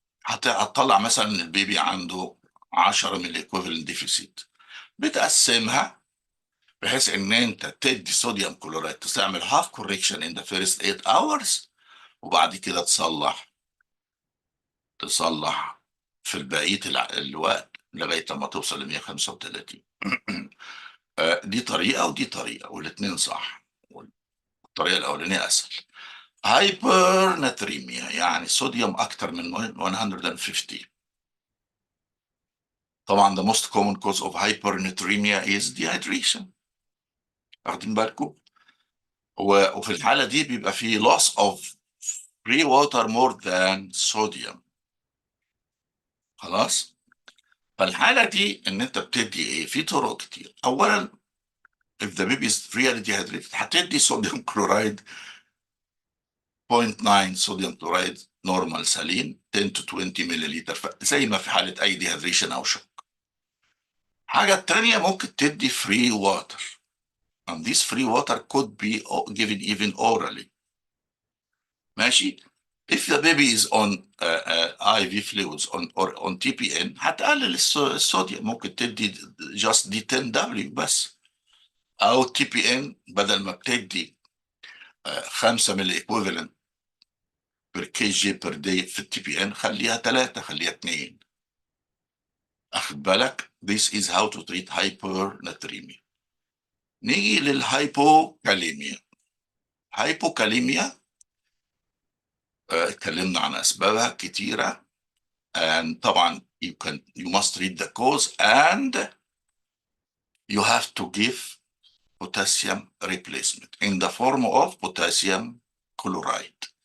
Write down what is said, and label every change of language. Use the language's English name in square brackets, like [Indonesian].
[Arabic] هتطلع مثلا ان البيبي عنده 10 من الايكويفالنت ديفيسيت، بتقسمها بحيث ان انت تدي صوديوم كلورايد تعمل [English] half correction in the first 8 hours [Arabic] وبعد كده تصلح في بقيه الوقت لغايه لما توصل ل 135. دي طريقه ودي طريقه والاثنين صح. الطريقه الاولانيه اسهل. هايبرناتريميا يعني صوديوم اكتر من 150. [English] طبعا the most common cause of hypernatremia is dehydration. [Arabic] واخدين بالكم؟ وفي الحاله دي بيبقى في [English] loss of free water more than sodium. [Arabic] خلاص؟ فالحاله دي ان انت بتدي ايه؟ في طرق كتير. اولا [English] if the baby is really dehydrated [Arabic] هتدي صوديوم كلورايد 0.9 صوديوم كلورايد نورمال سليم 10 to 20 ملليلتر زي ما في حاله اي ديهيدريشن او شوك. حاجه الثانيه ممكن تدي [English] free water and this free water could be given even orally. [Arabic] ماشي. [English] if the baby is on IV fluids or on TPN [Arabic] هتقلل الصوديوم، ممكن تدي just دي 10W بس، او TPN بدل ما بتدي 5 من الايكويفالنت بير كي جي بير داي في التي بي ان خليها 3 خليها 2. اخد بالك؟ [English] this is how to treat hypernatremia. [Arabic] نيجي للهايبوكاليميا. هايبوكاليميا اتكلمنا عن اسبابها كتيره [English] and طبعا you must read the cause and you have to give potassium replacement in the form of potassium chloride.